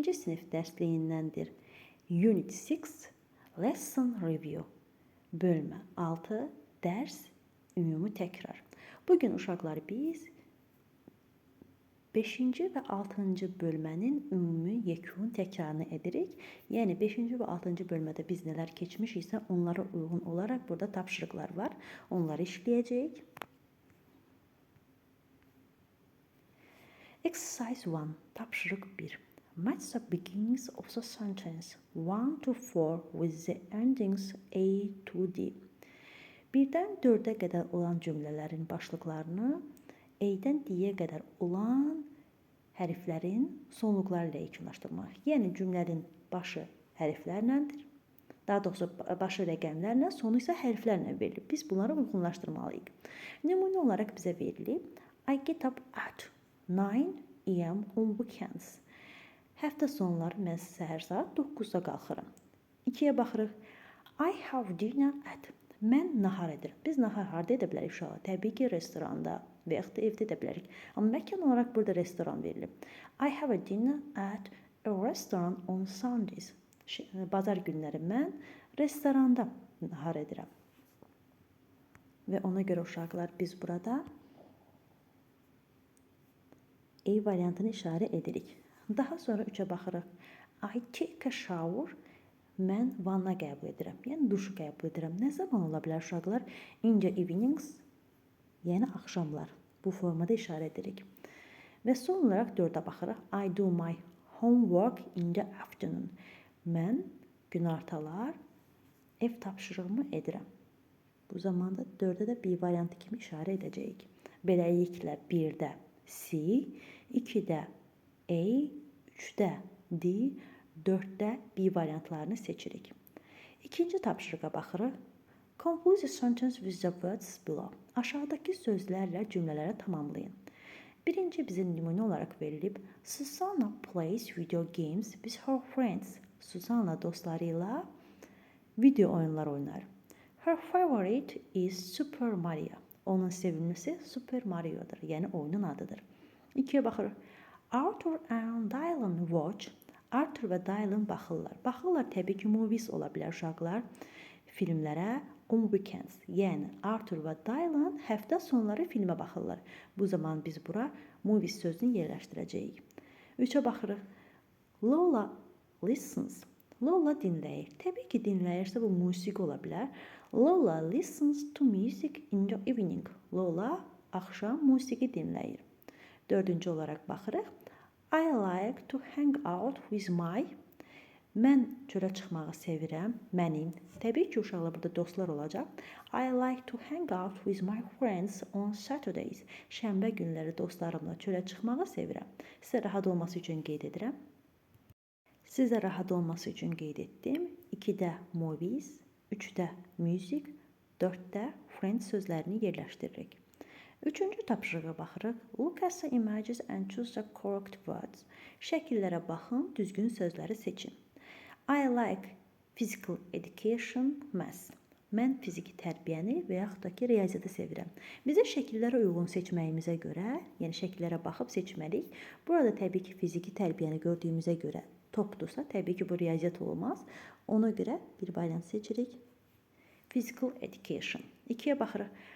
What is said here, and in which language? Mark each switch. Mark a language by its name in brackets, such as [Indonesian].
[Azerbaijani] sınıf dersliyindendir. [English] Unit 6, Lesson Review. [Azerbaijani] Bölme 6, ders, ümumi tekrar. Bugün uşaqlar biz 5 və 6-cı bölmənin ümumi yekun təkrarını edirik. Yəni 5 və 6-cı bölmədə biz nələr keçmişiksə, onlara uyğun olaraq burada tapşırıqlar var. Onları işləyəcəyik. [English] Exercise 1. [Azerbaijani] Tapşırıq 1. [English] Match the beginnings of the sentence 1 to 4 with the endings A to D. [Azerbaijani] 1-dən 4-ə qədər olan cümlələrin başlıqlarını A-dən D-yə qədər olan hərflərin sonluqları ilə yekunlaşdırmaq. Yəni cümlənin başı hərflərləndir. Daha doğrusu başı rəqəmlərlə, sonu isə hərflərlə verilib. Biz bunları uyğunlaşdırmalıyıq. Nümunə olaraq bizə verilib [English] I get up at 9 AM on weekends. [Azerbaijani] Həftə sonları mən səhər saat 9-da qalxıram. 2-yə baxırıq. [English] I have dinner at. [Azerbaijani] Mən nahar edirəm. Biz nahar harda edə bilərik uşaqlar? Təbii ki, restoranda və yaxud da evdə edə bilərik. Amma məkan olaraq burada restoran verilib. [English] I have a dinner at a restaurant on Sundays. [Azerbaijani] Bazar günləri mən restoranda nahar edirəm. Və ona görə uşaqlar biz burada A variantını işarə edirik. Daha sonra 3-ə baxırıq. [English] I take a shower. [Azerbaijani] Mən vanna qəbul edirəm. Yəni duşu qəbul edirəm. Nə zaman ola bilər uşaqlar? [English] In the evenings, [Azerbaijani] yəni axşamlar. Bu formada işarə edirik. Və son olaraq 4-ə baxırıq. [English] I do my homework in the afternoon. [Azerbaijani] Mən günortalar ev tapşırığımı edirəm. Bu zamanda 4-də də B variantı kimi işarə edəcəyik. Beləliklə 1-də C, 2-də A, 3-də D, 4-də B variantlarını seçirik. İkinci tapşırığa baxırıq. [English] Complete the sentence with the words below. [Azerbaijani] Aşağıdakı sözlərlə cümlələri tamamlayın. Birinci bizim nümunə olaraq verilib. [English] Susanna plays video games with her friends. [Azerbaijani] Susanna dostları ilə video oyunlar oynar. [English] Her favorite is Super Mario. [Azerbaijani] Onun sevimlisi Super Mario'dur. Yəni oyunun adıdır. 2-yə baxırıq. [English] Arthur and Dylan watch. [Azerbaijani] Arthur və Dylan baxırlar. Baxırlar təbii ki, movies ola bilər uşaqlar. Filmlərə [English] on weekends. [Azerbaijani] Yəni Arthur və Dylan həftə sonları filmə baxırlar. Bu zaman biz bura movies sözünü yerləşdirəcəyik. 3-ə baxırıq. [English] Lola listens. [Azerbaijani] Lola dinləyir. Təbii ki, dinləyirsə bu musiqi ola bilər. [English] Lola listens to music in the evening. [Azerbaijani] Lola axşam musiqi dinləyir. 4-cü olaraq baxırıq. [English] I like to hang out with my. [Azerbaijani] Mən çölə çıxmağı sevirəm. Mənim. Təbii ki, uşaqlar burada dostlar olacaq. [English] I like to hang out with my friends on Saturdays. [Azerbaijani] Şənbə günləri dostlarımla çölə çıxmağı sevirəm. Sizə rahat olması üçün qeyd edirəm. Sizə rahat olması üçün qeyd etdim. 2-də movies, 3-də music, 4-də friends sözlərini yerləşdiririk. 3-cü tapşırığa baxırıq. [English] Look at the images and choose the correct words. [Azerbaijani] Şəkillərə baxın, düzgün sözləri seçin. [English] I like physical education, math. [Azerbaijani] Mən fiziki tərbiyəni və yaxud da ki, riyaziyyatı sevirəm. Bizə şəkillərə uyğun seçməyimizə görə, yəni şəkillərə baxıb seçməliyik. Burada təbii ki, fiziki tərbiyəni gördüyümüzə görə topdursa, təbii ki, bu riyaziyyat olmaz. Ona görə bir variant seçirik. Physical education. 2-yə baxırıq.